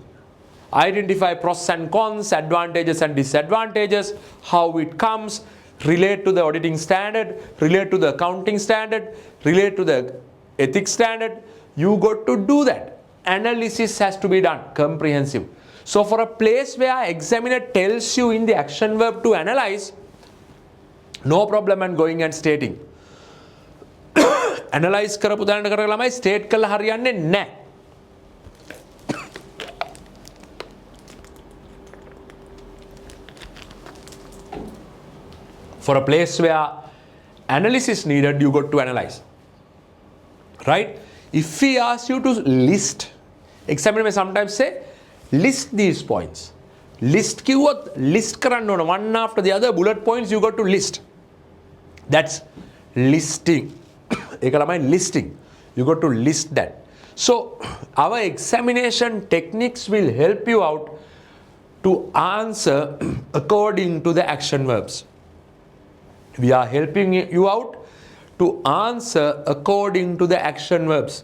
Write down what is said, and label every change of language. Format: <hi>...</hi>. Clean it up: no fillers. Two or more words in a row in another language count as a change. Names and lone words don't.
<en>Identify pros and cons, advantages and disadvantages, how it comes, relate to the auditing standard, relate to the accounting standard, relate to the ethics standard. You got to do that. Analysis has to be done, comprehensive. So for a place where examiner tells you in the action verb to analyze, no problem and going and stating.</en> <si>Analyze කරපු දැනට කරලා ළමයි state කළා හරියන්නේ නැහැ.</si> <en>For a place where analysis needed, you got to analyze. Right? If we ask you to list, examiner may sometimes say, list these points.</en> <si>List කිව්වොත් list කරන්න ඕන.</si> <en>One after the other bullet points you got to list. That's listing.</en> <si>ඒක ළමයි listing.</si> <en>You got to list that. So our examination techniques will help you out to answer according to the action verbs. We are helping you out to answer according to the action verbs.</en>